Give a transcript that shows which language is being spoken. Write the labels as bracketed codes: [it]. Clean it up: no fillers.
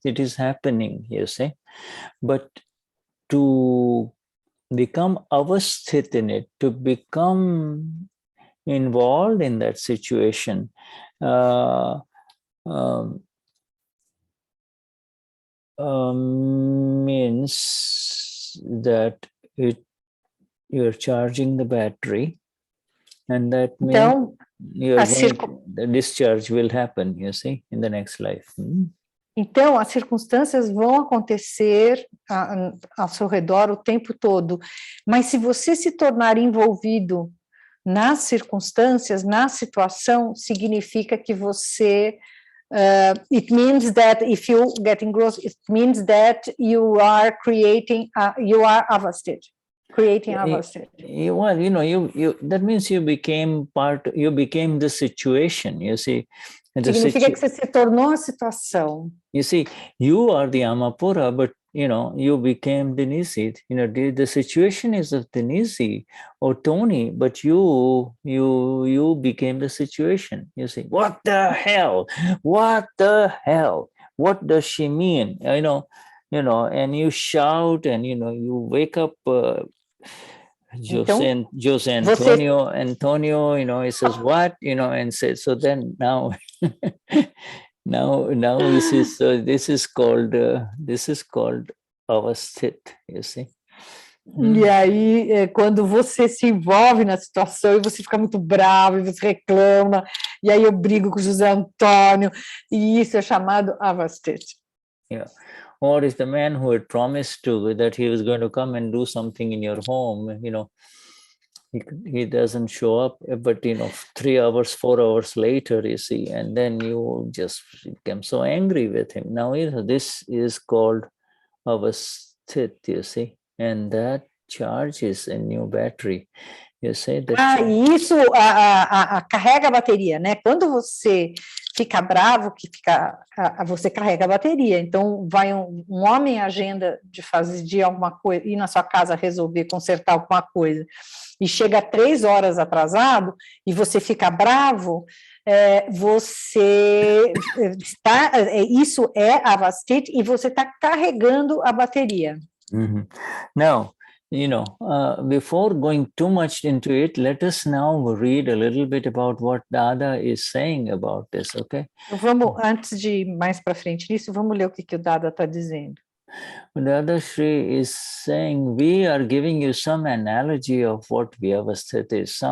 [en] It is happening, you see. But to become avasthit in it, to become involved in that situation, means that you're charging the battery, and that means [pt] Então, [en] the discharge will happen, you see, in the next life. [pt] Então, as circunstâncias vão acontecer ao seu redor o tempo todo, mas se você se tornar envolvido nas circunstâncias, na situação, significa que você, [en] it means that if you get engrossed, it means that you are creating, you are avasthit, creating avasthit. Well, that means you became the situation, you see. [pt] Significa que você se tornou a situação. [en] You see, you are the Amapura, but you became Denize. The situation is of Denize or Tony, but you became the situation. You see, what the hell? What the hell? What does she mean? And you shout, and you wake up. Jose Antonio, he says what, and says, so then now, now this is called Avasthit, you see. [pt] E aí, quando você se envolve na situação e você fica muito bravo, e você reclama, e aí eu brigo com o José Antônio, e isso é chamado Avasthit. [en] Yeah. Or is the man who had promised that he was going to come and do something in your home, he doesn't show up, but 3 hours, 4 hours later, you see, and then you just become so angry with him. Now, this is called Avasthit, you see, and that charges a new battery. You say that. [pt] Isso carrega a bateria, né? Quando você fica bravo, você carrega a bateria. Então, vai um homem agenda de alguma coisa, ir na sua casa resolver, consertar alguma coisa, e chega 3 horas atrasado, e você fica bravo, você está, isso é Avasthit, e você está carregando a bateria. Mm-hmm. [en] Now, before going too much into it, let us now read a little bit about what Dada is saying about this, okay? [pt] Antes de ir mais para frente nisso, vamos ler o que o Dada está dizendo. [en] Dadashri is saying, we are giving you some analogy of what Vyavasthit is.